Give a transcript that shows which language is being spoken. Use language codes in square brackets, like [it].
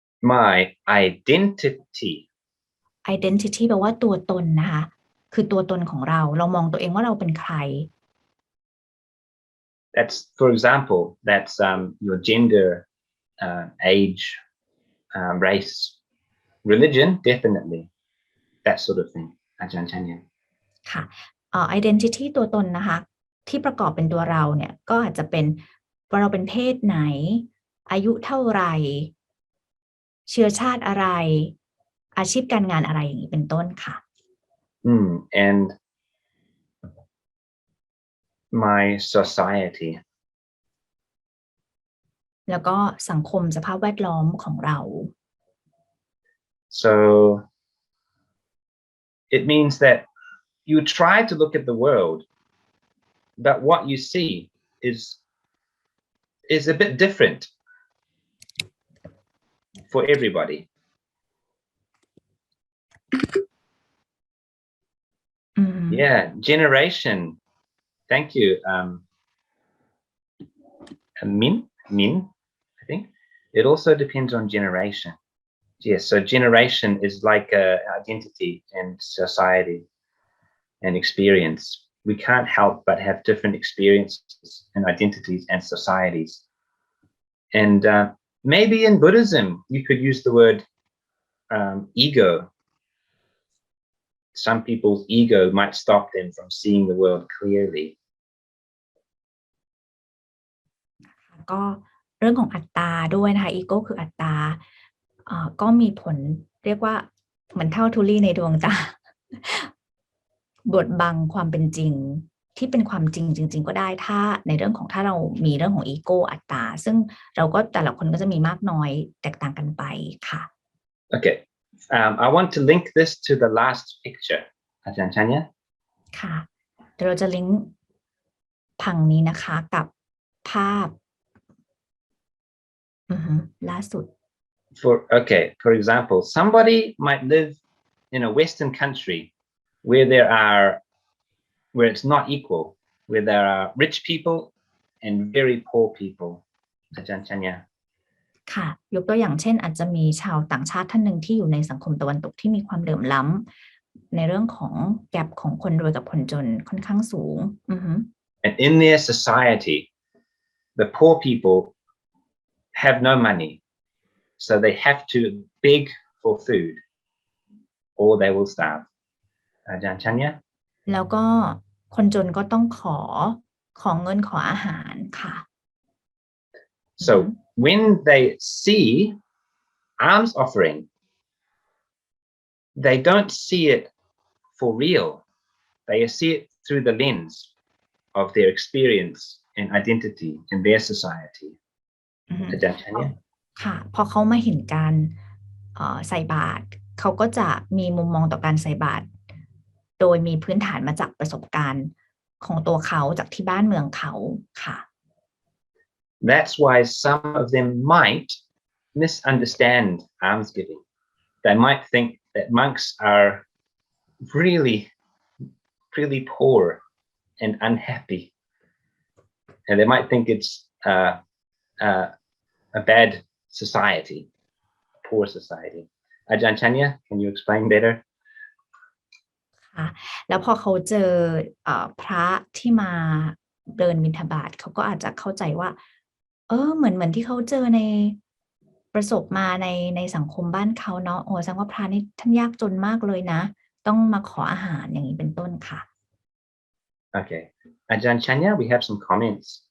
[en] My identity [th] แปลว่าตัวตนนะคะคือตัวตนของเรามองตัวเองว่าเราเป็นใคร [en] That's, for example, that's your gender, age, race, religion, definitely, that sort of thing. Ajahn Chanya. [th] ค่ะ identity ตัวตนนะคะที่ประกอบเป็นตัวเราเนี่ยก็อาจจะเป็นว่าเราเป็นเพศไหนอายุเท่าไหร่เชื้อชาติอะไรอาชีพการงานอะไรอย่างนี้เป็นต้นค่ะ [en] And my society [th] แล้วก็สังคมสภาพแวดล้อมของเรา [en] So it means that you try to look at the world, but what you see is a bit different for everybody. Yeah, generation. Thank you. Min, I think. It also depends on generation. Yes, so generation is like identity and society and experience. We can't help but have different experiences and identities and societies. And maybe in Buddhism, you could use the word ego. Some people's ego might stop them from seeing the world clearly. [th] ก็เรื่องของอัตตาด้วยนะคะอีโก้คืออัตตาก็มีผลเรียกว่าเหมือนเท่าทุลีในดวงตา บดบังความเป็นจริงที่เป็นความจริงจริงๆก็ได้ถ้าในเรื่องของถ้าเรามีเรื่องของอีโก้อัตตาซึ่งเราก็แต่ละคนก็จะมีมากน้อยแตกต่างกันไปค่ะ [en] Okay, I want to link this to the last picture. Ajahn Chanya? [th] ค่ะเดี๋ยวเราจะลิงก์ผังนี้นะคะกับภาพล่าสุด [en] For example, somebody might live in a Western country where it's not equal, where there are rich people and very poor people. Ajahn Chanya. [th] ค่ะยกตัวอย่างเช่นอาจจะมีชาวต่างชาติท่านหนึ่งที่อยู่ในสังคมตะวันตกที่มีความเหลื่อมล้ำในเรื่องของแกปของคนรวยกับคนจนค่อนข้างสูง [en] And in their society, the poor people have no money, so they have to beg for food, or they will starve. Ajahn Chanya? [th] แล้วก็คนจนก็ต้องขอเงินขออาหารค่ะ [en] So when they see alms offering, they don't see it for real. They see it through the lens of their experience and identity in their society. Ajahn Chanya? [th] ค่ะพอเขามาเห็นการใส่บาตรเขาก็จะมีมุมมองต่อการใส่บาตรโดยมีพื้นฐานมาจากประสบการณ์ของตัวเขาจากที่บ้านเมืองเขาค่ะ [en] That's why some of them might misunderstand almsgiving. They might think that monks are really, really poor and unhappy, and they might think it's a bad society, a poor society. Ajahn Chanya, can you explain better? [th] ค่ะแล้วพอเขาเจอพระที่มาเดินบิณฑบาตเขาก็อาจจะเข้าใจว่าเหมือนที่เขาเจอในประสบมาในสังคมบ้านเขาเนาะแสดงว่าพระนี่ท่านยากจนมากเลยนะต้องมาขออาหารอย่างนี้เป็นต้นค่ะ [en] Okay, Ajahn Chanya, we have some comments.